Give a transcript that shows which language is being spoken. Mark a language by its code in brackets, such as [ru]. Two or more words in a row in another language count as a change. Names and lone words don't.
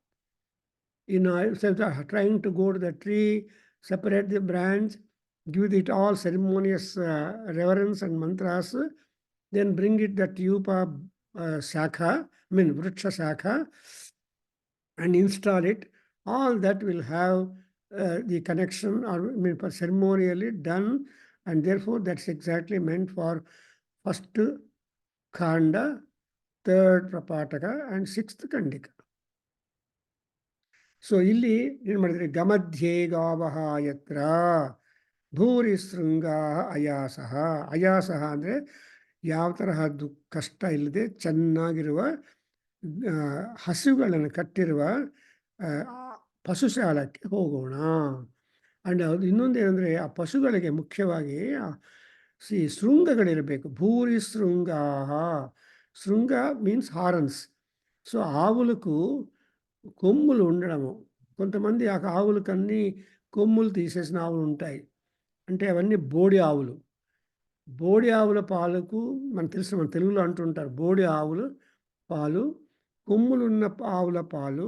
[en] Trying to go to the tree, separate the branch, give it all ceremonious reverence and mantras, then bring it that [sa] यूप शाखा, वृक्ष शाखा, [en] and install it. All that will have the connection or ceremonially done, and therefore that's exactly meant for first Khanda, third Prabhakargaru, and 6th Kandika. [kn] ಸೊ ಇಲ್ಲಿ ಏನು ಮಾಡಿದರೆ [sa] ಗಮಧ್ಯೆ ಗಾವಹ ಯತ್ರ ಭೂರಿ ಶೃಂಗ ಅಯಾಸಃ. [kn] ಅಯಾಸಃ ಅಂದರೆ ಯಾವ ತರಹ ಕಷ್ಟ ಇಲ್ಲದೆ ಚೆನ್ನಾಗಿರುವ ಹಸುಗಳನ್ನು ಕಟ್ಟಿರುವ ಪಶುಶಾಲಕ್ಕೆ ಹೋಗೋಣ. ಆ್ಯಂಡ್ ಅದು ಇನ್ನೊಂದು ಏನಂದರೆ ಆ ಪಶುಗಳಿಗೆ ಮುಖ್ಯವಾಗಿ ಶೃಂಗಗಳಿರಬೇಕು. [sa] భూరి శృంగాః. శృంగ [en] means horns. [te] సో ఆవులకు కొమ్ములు ఉండడము. కొంతమంది ఆ ఆవులకు అన్ని కొమ్ములు తీసేసిన ఆవులు ఉంటాయి. అంటే అవన్నీ బోడి ఆవులు. బోడి ఆవుల పాలకు మనకు తెలుసు, మన తెలుగులో అంటుంటారు బోడి ఆవులు పాలు, కొమ్ములు ఉన్న ఆవుల పాలు.